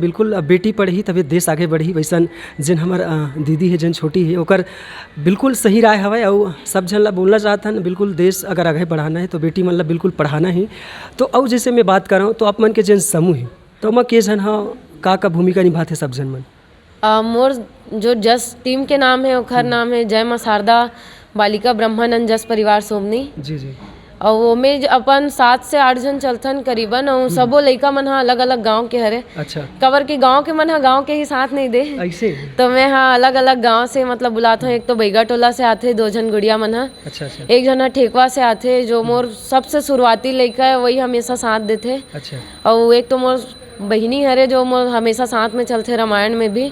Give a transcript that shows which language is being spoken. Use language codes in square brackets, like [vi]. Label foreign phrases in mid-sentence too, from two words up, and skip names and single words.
[hne] बिल्कुल बेटी पढ़ी तभी देश आगे बढ़ी, वैसन जिन हमार दीदी है जिन छोटी है ओकर बिल्कुल सही राय हवा। और सब जन ला बोलना चाहता है बिल्कुल देश अगर आगे बढ़ाना है तो बेटी मन ला बिल्कुल पढ़ाना है। तो अब जैसे मैं बात कर रहा हूँ तो आप मन के जिन समूह है तो मैं के जन हाँ का भूमिका निभाते सब जन मन? मोर जो जस टीम के नाम है ओखर नाम है जय माँ शारदा बालिका ब्रह्मानंद जस परिवार सोमनी। जी जी। और वो में अपन 7 से 8 जन चलथन करीबन, और सबो लइका मन हा अलग अलग गांव के हरे। अच्छा। कबर के गांव के मन हा गांव के ही साथ नहीं दे, ऐसे। तो मैं हाँ अलग अलग गांव से मतलब बुलाता हूँ। एक तो बैगा टोला से आते 2 जन गुड़िया मन हा, अच्छा अच्छा। एक जन हा ठेकवा से आते जो मोर सबसे शुरुआती लइका है, वही हमेशा साथ देते। अच्छा। और एक तो मोर बहिनी हरे जो मोर हमेशा साथ में चलते रामायण में भी।